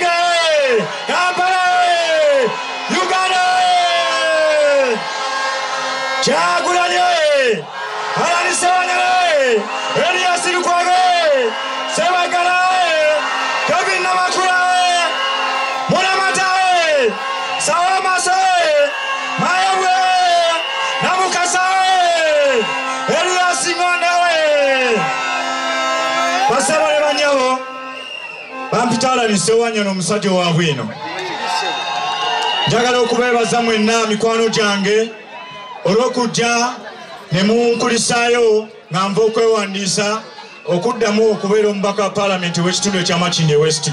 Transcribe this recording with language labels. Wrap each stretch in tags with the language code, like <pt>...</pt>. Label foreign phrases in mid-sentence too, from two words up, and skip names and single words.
<lg>wae, Kampala wae, Uganda wae, Kyagulanyi wae, Alani Sewanya wae, Elias Lukwago wae, Sebagala wae, Kevin Namakula wae, Mulamata wae, Sawamasa wae, Mayabu wae, Namukasa wae, Elias Ngonda wae. Basaba ne bannyabo bampitala ni Sewanya n'omusajja wa bwino. Njagala okubeebaza mwenna mikwano gyange olw'okujja ne munkulisaayo nga nva okwewandiisa okuddamu okubeera omubaka wa paalamenti w'ekitundu ekya Makindye West.</lg>